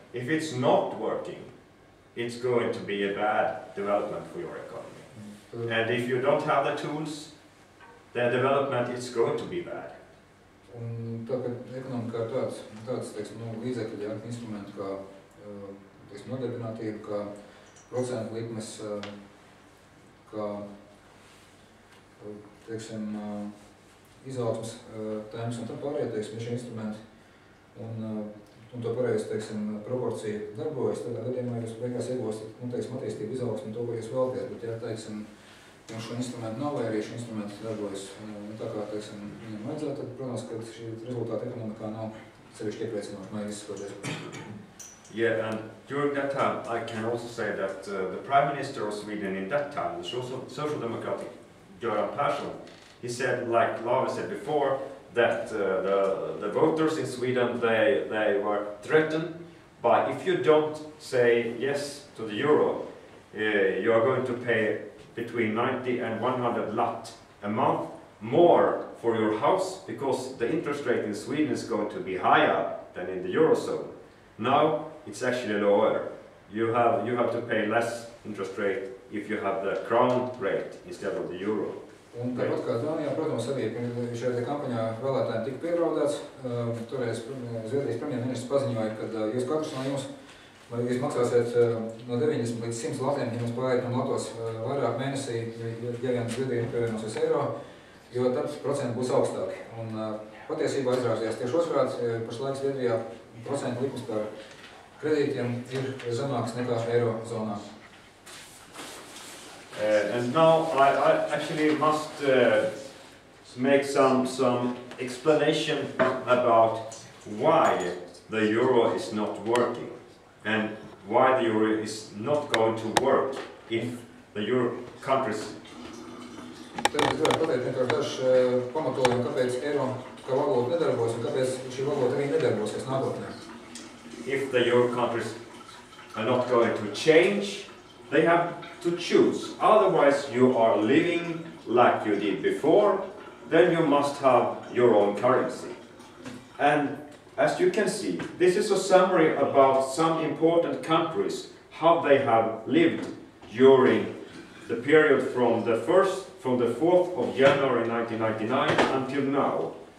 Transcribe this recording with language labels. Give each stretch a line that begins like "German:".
English: If it's not working, it's going to be a bad development for your economy. And if you don't have the tools, the development is going to be bad.
Latvian: Un tā, ka ekonomikā ir tāds teiksim, līdzekļi, ja, instrumenti kā teiksim, nodarbinātība, kā procentu likmes, kā teiksim, izaugsmes tēmas un tā pārējie, teiksim, šie instrumenti. Un to pareizi, teiksim, proporcija darbojas, tādā gadījumā jūs beigās iegūstat, teiksim, attīstību, izaugsmu un to, ko jūs vēlaties, bet, ja, teiksim, ja šo instrumentu nav, vai arī šī instrumenti darbojas tā kā, teiksim, viņam vajadzētu, tad, protams, ka šī rezultāta ekonomikā nav sevišķi iepriecinoši, man izskoties.
English: Yeah, and during that time, I can also say that the Prime Minister of Sweden in that time, the Social Democratic Göran Persson, he said, like Laura said before, that the voters in Sweden, they were threatened by, if you don't say yes to the euro, you are going to pay between 90 and 100 lat a month more for your house, because the interest rate in Sweden is going to be higher than in the Eurozone. Now it's actually lower. You have to pay less interest rate if you have the crown rate instead of the euro.
Latvian: Un tāpat kā Dānijā, protams, arī šajā kampaņā vēlētājiem tika pieraudāts. Toreiz Zviedrijas premjerministrs paziņoja, ka jūs katrs no jums, vai jūs maksāsiet no 90 līdz 100 latiem, ja mums pāriet un latos vairāk mēnesī, ja vien Zviedrija pievienosies eiro, jo tad procenti būs augstāki. Un patiesībā izrādījās tieši otrādi, pašlaik Zviedrijā procentu likums par kredītiem ir zemāks nekā eiro zonā.
English: And now I actually must make some explanation about why the euro is not working and why the euro is not going to work if the euro countries.
Latvian: Tad es gribētu pateikt vienkārši dažs pamatojumi, kāpēc eiro kā valūta nedarbojas un kāpēc šī valūta arī nedarbosies nākotnē.
English: If the euro countries are not going to change, they have to choose. Otherwise, you are living like you did before, then you must have your own currency. And as you can see, this is a summary about some important countries, how they have lived during the period from the 4th of January 1999 until now.